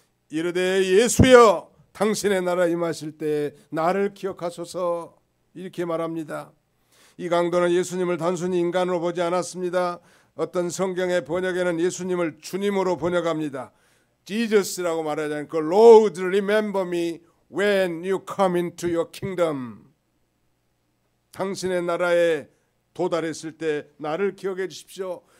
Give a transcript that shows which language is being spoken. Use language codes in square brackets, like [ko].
[ko] 이르되 예수여 당신의 나라 임하실 때 나를 기억하소서 이렇게 말합니다. 이 강도는 예수님을 단순히 인간으로 보지 않았습니다. 어떤 성경의 번역에는 예수님을 주님으로 번역합니다. [en] Jesus [ko] 라고 말하지 않고 [en] Lord remember me when you come into your kingdom. [ko] 당신의 나라에 도달했을 때 나를 기억해 주십시오.